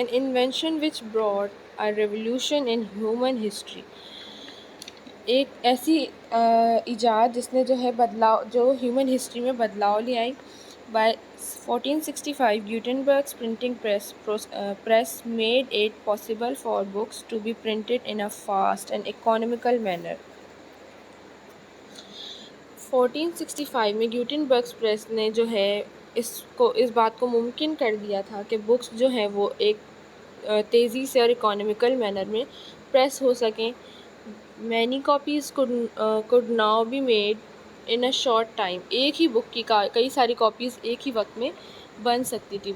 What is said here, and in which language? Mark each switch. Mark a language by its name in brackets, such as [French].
[English] An invention which brought a revolution in human history. [Urdu] ایک ایسی ایجاد جس نے جو ہے بدلاؤ جو ہیومن ہسٹری میں بدلاؤ لے آئی. [English] By 1465 Gutenberg's printing press made it possible for books to be printed in a fast and economical manner. [Urdu] 1465 میں گیوٹنبرگس پریس نے جو ہے اس بات کو ممکن کر دیا تھا کہ بکس جو ہیں وہ ایک تیزی سے اور اکانومیکل مینر میں پریس ہو سکیں. [English] Many copies could now be made in a short time. [Urdu] ایک ہی بک کی کئی ساری کاپیز ایک ہی وقت میں بن سکتی تھی.